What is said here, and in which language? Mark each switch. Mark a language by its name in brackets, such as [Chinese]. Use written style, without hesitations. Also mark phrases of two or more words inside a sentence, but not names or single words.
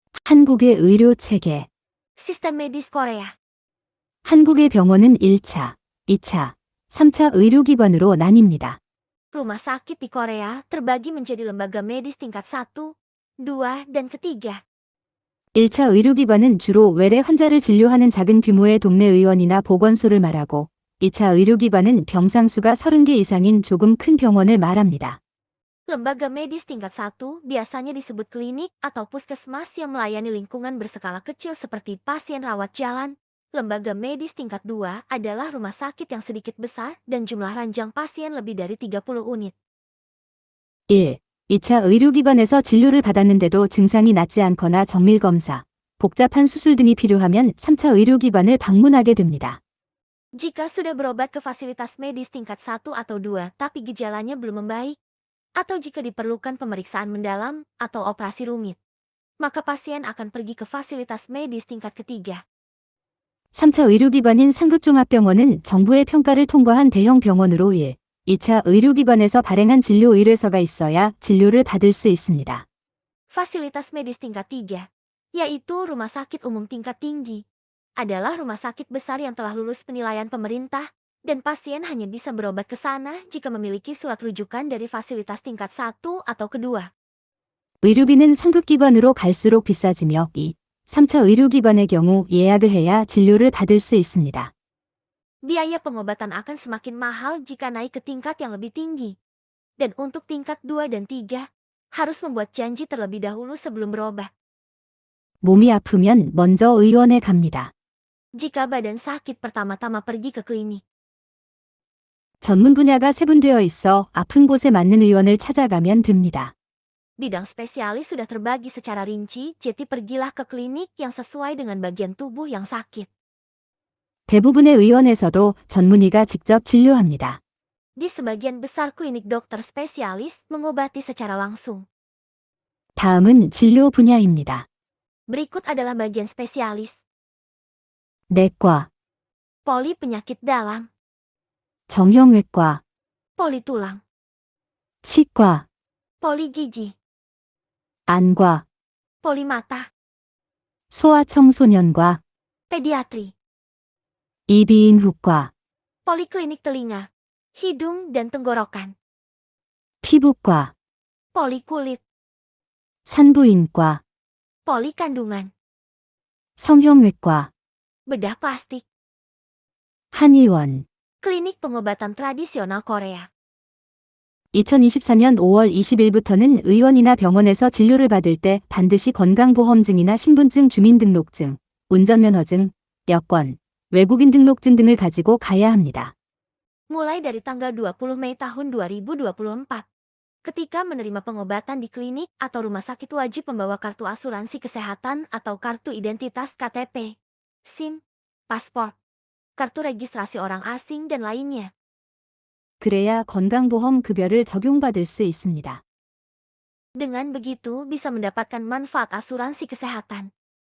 [Korean] 한국의 의료 체계. [Indonesian] Sistem medis Korea. [Korean] 한국의 병원은 1차, 2차, 3차 의료기관으로 나뉩니다. [Indonesian] Rumah sakit di Korea terbagi menjadi lembaga medis tingkat 1, 2, dan ketiga. [Korean] 1차 의료기관은 주로 외래 환자를 진료하는 작은 규모의 동네 의원이나 보건소를 말하고 2차 의료기관은 병상수가 30개 이상인 조금 큰 병원을 말합니다. [Indonesian] Lembaga medis tingkat 1 biasanya disebut klinik atau puskesmas yang melayani lingkungan berskala kecil seperti pasien rawat jalan. Lembaga medis tingkat 2 adalah rumah sakit yang sedikit besar dan jumlah ranjang pasien lebih dari 30 unit. 1. [Korean] 2차 의료기관에서 진료를 받았는데도 증상이 낫지 않거나 정밀검사, 복잡한 수술 등이 필요하면 3차 의료기관을 방문하게 됩니다. [Indonesian] Jika sudah berobat ke fasilitas medis tingkat 1 atau 2 tapi gejalanya belum membaik, atau jika diperlukan pemeriksaan mendalam atau operasi rumit, maka pasien akan pergi ke fasilitas medis tingkat ketiga. [Korean] 3차 의료기관인 상급종합병원은 정부의 평가를 통과한 대형 병원으로 1, 2차 의료기관에서 발행한 진료 의뢰서가 있어야 진료를 받을 수 있습니다. [Indonesian] Fasilitas medis tingkat 3, yaitu rumah sakit umum tingkat tinggi, adalah rumah sakit besar yang telah lulus penilaian pemerintah, dan pasien hanya bisa berobat ke sana jika memiliki surat rujukan dari fasilitas tingkat 1 atau kedua. [Korean] 의료비는 상급기관으로 갈수록 비싸지며 2, 3차 의료기관의 경우 예약을 해야 진료를 받을 수 있습니다. [Indonesian] Biaya pengobatan akan semakin mahal jika naik ke tingkat yang lebih tinggi. Dan untuk tingkat 2 dan 3, harus membuat janji terlebih dahulu sebelum berobat. [Korean] 몸이 아프면 먼저 의원에 갑니다. [Indonesian] Jika badan sakit pertama-tama pergi ke klinik. [Korean] 전문 분야가 세분되어 있어 아픈 곳에 맞는 의원을 찾아가면 됩니다. [Indonesian] Bidang spesialis sudah terbagi secara rinci, jadi pergilah ke klinik yang sesuai dengan bagian tubuh yang sakit. [Korean] 대부분의 의원에서도 전문의가 직접 진료합니다. [Indonesian] Di sebagian besar klinik dokter spesialis mengobati secara langsung. [Korean] 다음은 진료 분야입니다. [Indonesian] Berikut adalah bagian spesialis. [Korean] 내과, [Indonesian] Poli penyakit dalam, [Korean] 정형외과, [Indonesian] poli tulang, [Korean] 치과, [Indonesian] poli gigi, [Korean] 안과, [Indonesian] poli mata, [Korean] 소아청소년과, [Indonesian] pediatri, [Korean] 이비인후과, [Indonesian] poliklinik telinga, hidung dan tenggorokan, [Korean] 피부과, [Indonesian] poli kulit, [Korean] 산부인과, [Indonesian] poli kandungan, [Korean] 성형외과, [Indonesian] bedah plastik, [Korean] 한의원. [Indonesian] klinik pengobatan tradisional Korea. [Korean] 2024년 5월 20일부터는 의원이나 병원에서 진료를 받을 때 반드시 건강보험증이나 신분증, 주민등록증, 운전면허증, 여권, 외국인 등록증 등을 가지고 가야 합니다. [Indonesian] Mulai dari tanggal 20 Mei tahun 2024, ketika menerima pengobatan di klinik atau rumah sakit wajib membawa kartu asuransi kesehatan atau kartu identitas KTP, SIM, paspor, kartu registrasi orang asing dan lainnya. [Korean] 그래야 건강보험 급여를 적용받을 수 있습니다. [Indonesian] Dengan begitu bisa mendapatkan manfaat asuransi kesehatan.